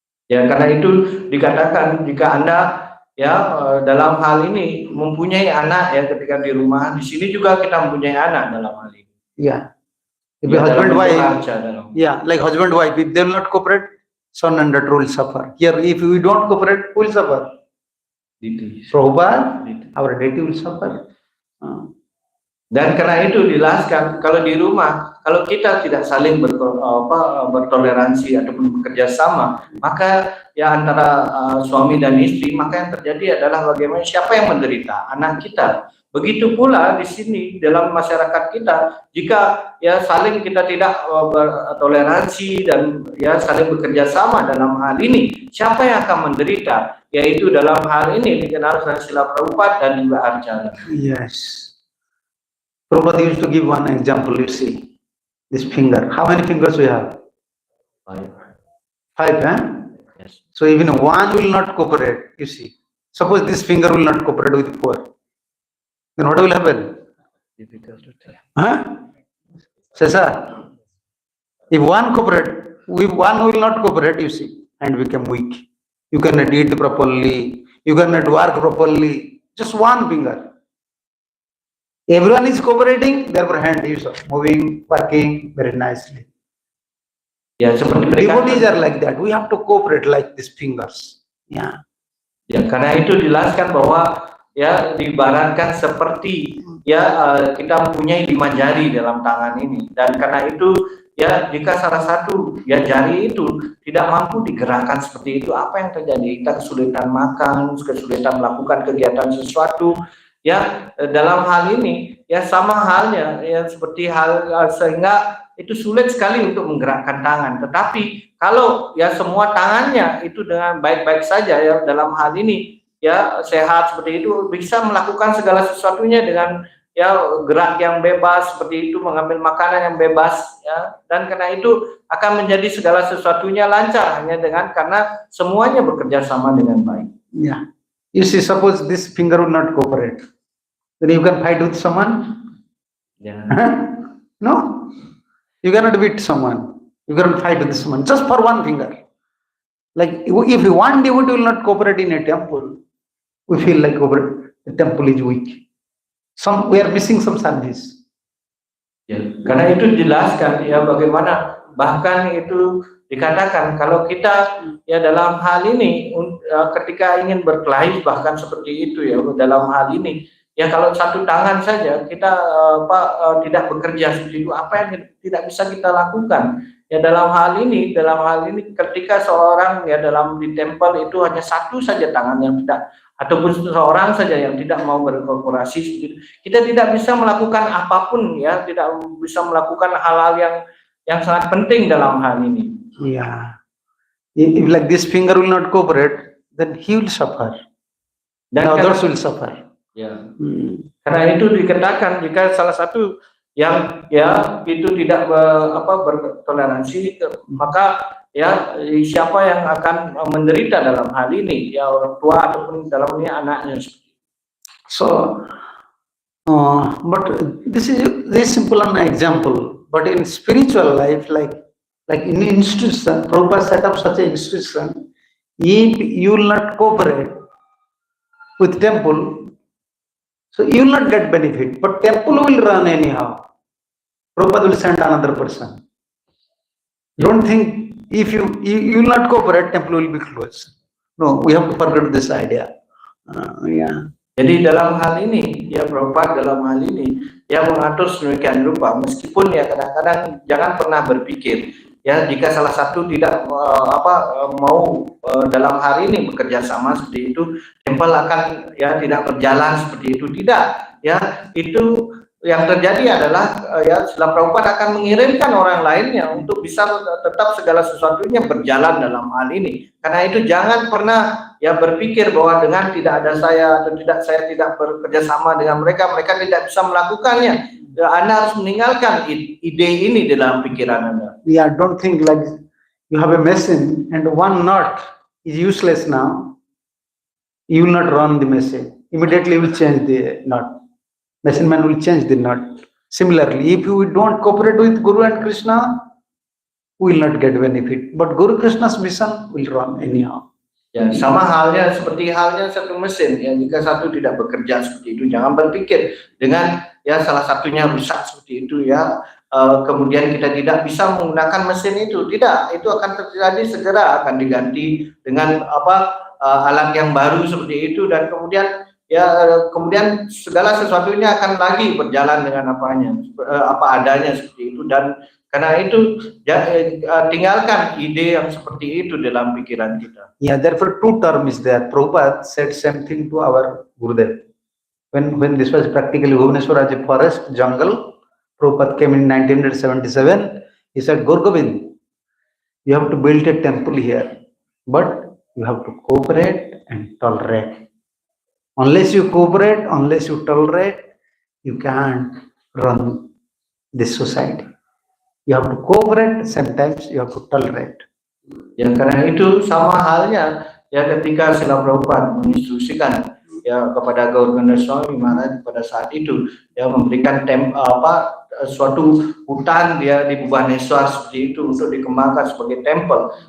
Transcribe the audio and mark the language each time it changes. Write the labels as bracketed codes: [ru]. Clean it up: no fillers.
[id] Ya karena itu dikatakan jika Anda ya dalam hal ini mempunyai anak ya ketika di rumah, di sini juga kita mempunyai anak dalam hal ini. [en] Yeah. If [id] Ya, [en] husband wife, yeah, like husband wife, if they will not cooperate, son and daughter will suffer. Here, if we don't cooperate, who will suffer? Prabhupada, our duty will suffer. [id] Dan karena itu dijelaskan kalau di rumah, kalau kita tidak saling bertoleransi ataupun bekerja sama, maka ya antara suami dan istri, maka yang terjadi adalah bagaimana siapa yang menderita? Anak kita. Begitu pula di sini dalam masyarakat kita, jika ya saling kita tidak bertoleransi dan ya saling bekerja sama dalam hal ini, siapa yang akan menderita? Yaitu dalam hal ini dikenal dengan sila Prabhupada dan juga Arjuna. [en] Yes. Prabhupada used to give one example, you see. This finger. How many fingers we have? 5. 5, huh? Yes. So even one will not cooperate, you see. Suppose this finger will not cooperate with 4. Then what will happen? Difficult to tell. Huh? Cesar, if one cooperate, if one will not cooperate, you see, and become weak. You cannot eat properly, you cannot work properly. Just one finger. Everyone is cooperating, therefore hand is moving, working very nicely. [id] Ya seperti [en] Devotees are like that. We have to cooperate like these fingers. Yeah. [id] Ya, karena itu dijelaskan bahwa ya diibaratkan seperti ya kita mempunyai 5 jari dalam tangan ini, dan karena itu ya jika salah satu ya jari itu tidak mampu digerakkan seperti itu, apa yang terjadi? Kita kesulitan makan, kesulitan melakukan kegiatan sesuatu ya. Dalam hal ini ya sama halnya ya seperti sehingga itu sulit sekali untuk menggerakkan tangan. Tetapi kalau ya semua tangannya itu dengan baik-baik saja ya dalam hal ini ya sehat seperti itu, bisa melakukan segala sesuatunya dengan ya gerak yang bebas seperti itu, mengambil makanan yang bebas ya, dan karena itu akan menjadi segala sesuatunya lancar hanya dengan karena semuanya bekerja sama dengan baik. [en] Yeah. You see, suppose this finger will not cooperate, then you can fight with someone? [id] Ya. [en] No. You cannot beat someone. You cannot fight with someone just for one finger. Like if one devotee will not cooperate in a temple, we feel like the temple is weak. We are missing some service. [id] Ya, karena itu dijelaskan ya bagaimana bahkan itu dikatakan kalau kita ya dalam hal ini ketika ingin berkelahi bahkan seperti itu ya dalam hal ini ya kalau satu tangan saja kita tidak bekerja seperti itu, apa yang tidak bisa kita lakukan ya dalam hal ini ketika seorang ya dalam di tempel itu hanya satu saja tangan yang tidak, ataupun seseorang saja yang tidak mau berkorporasi, kita tidak bisa melakukan apapun ya, tidak bisa melakukan hal-hal yang sangat penting dalam hal ini. [en] Yeah. If like this finger will not cooperate, then he will suffer. Then others will suffer. [id] Ya. Karena itu dikatakan jika salah satu yang ya itu tidak bertoleransi, maka ya siapa yang akan menderita dalam hal ini ya orang tua ataupun dalam ini anaknya. [en] So but this is very simple an example, but in spiritual life, like in institution, Prabhupada set up such an institution. If you will not cooperate with temple, so you will not get benefit, but temple will run anyhow. Prabhupada will send another person. Don't think if you will not cooperate, temple will be closed. No, we have to forget this idea. Yeah. [id] Jadi dalam hal ini ya Prabhupada dalam hal ini ya mengatur sedemikian rupa, meskipun ya kadang-kadang jangan pernah berpikir ya jika salah satu tidak mau dalam hari ini bekerja sama seperti itu, tempel akan ya tidak berjalan seperti itu, tidak ya. Itu yang terjadi adalah ya setelah Prabhupada akan mengirimkan orang lainnya untuk bisa tetap segala sesuatunya berjalan dalam hal ini. Karena itu jangan pernah ya berpikir bahwa dengan tidak ada saya atau saya tidak bekerja sama dengan mereka tidak bisa melakukannya. Ya, Anda harus meninggalkan ide ini dalam pikiran Anda. [en] Yeah, don't think like you have a machine and one nut is useless now. You will not run the machine. Immediately you will change the nut. Machine man will change the nut. Similarly, if you don't cooperate with Guru and Krishna, we will not get benefit. But Guru Krishna's mission will run anyhow. [id] Ya, sama halnya seperti halnya satu mesin ya, jika satu tidak bekerja seperti itu, jangan berpikir dengan ya salah satunya rusak seperti itu ya, kemudian kita tidak bisa menggunakan mesin itu. Tidak, itu akan terjadi segera akan diganti dengan alat yang baru seperti itu, dan kemudian segala sesuatunya akan lagi berjalan dengan apa adanya seperti itu. Dan karena itu tinggalkan ide yang seperti itu dalam pikiran kita. [en] Yeah, therefore two terms is there. Prabhupada said same thing to our Gurudev. When this was practically Bhubaneswar as a forest jungle, Prabhupada came in 1977. He said, Guru Gobind, you have to build a temple here, but you have to cooperate and tolerate. Unless you cooperate, unless you tolerate, you can't run this society. You have to cooperate, sometimes you have to tolerate. [id] Ya, karena itu sama halnya ya ketika Srila Prabhupada menginstruksikan ya kepada Gaur Ganda Swami Maharaj pada saat itu ya memberikan suatu hutan dia di Bhubaneswar seperti itu untuk dikembangkan sebagai tempel.